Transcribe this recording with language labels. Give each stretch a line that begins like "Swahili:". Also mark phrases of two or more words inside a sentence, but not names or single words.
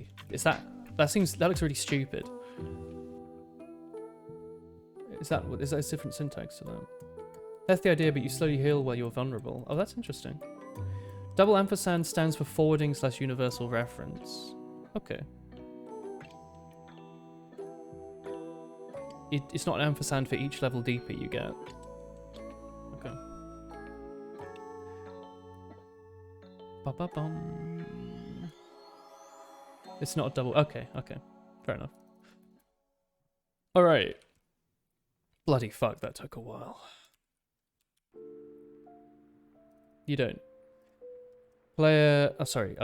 English: Is that looks really stupid. Is that a different syntax to that? That's the idea, but you slowly heal while you're vulnerable. Oh, that's interesting. Double ampersand stands for forwarding / universal reference. Okay. It's not an ampersand for each level deeper you get. Okay. Ba-ba-bum. It's not a double. Okay, okay. Fair enough. Alright. Bloody fuck, that took a while. You don't. Player. Oh, sorry.